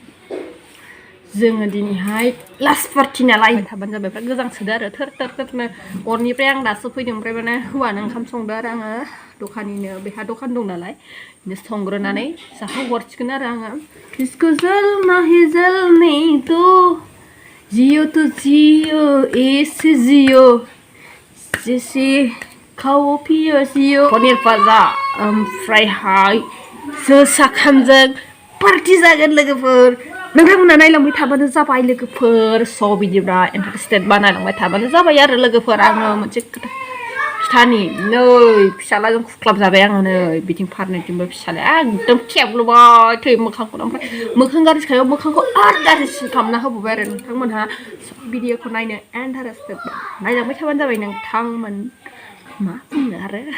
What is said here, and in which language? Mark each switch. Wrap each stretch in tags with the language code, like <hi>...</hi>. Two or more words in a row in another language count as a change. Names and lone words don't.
<brx>जोङो दिनैहाय</brx> <en>last party</en> <brx>नालाय थाबानो जाबाय ओमफ्राय गोजांसोदो आरो थोरनो अरनिफ्राय आं दासो फैदों ओमफ्राय माने हौवानो ओंखाम संदो आरो आङो दखानिनो बेहा दखान दं नालाय बिनो संग्रोनानै जाहोहरसिगोन आरो आङो</brx> <hi>इसको जलना है जलने दो जियो तो जियो ऐसे जियो जैसे खाओ पियो</hi> <brx>जियो पनिर फाजा ओमफ्रायहाय जोसा खामजों पार्टी जागोन लोगोफोर नोंथांमोना नायलांबाय थाबानो जाबाय लोगोफोर स' बिदिब्ला इन्टारेस्टेड बानायलांबाय थाबानो जाबाय आरो लोगोफोर आङो मोनसे फिथानि नै फिसालाजों खुख्लाब जाबाय आङो नै बिथिं फारनैथिंबो फिसालाया एकदम खेबलुबाय थै मोखांखौनो ओमफ्राय मोखां गाज्रि सायाव मोखांखौ आरो गाज्रिसिन खालामना होबावबाय आरो नोंथांमोनहा भिडिअखौ नायनो इन्टारेस्टेड नायलांबाय थाबानो जाबाय नोंथांमोन मा बुंनो आरो</brx>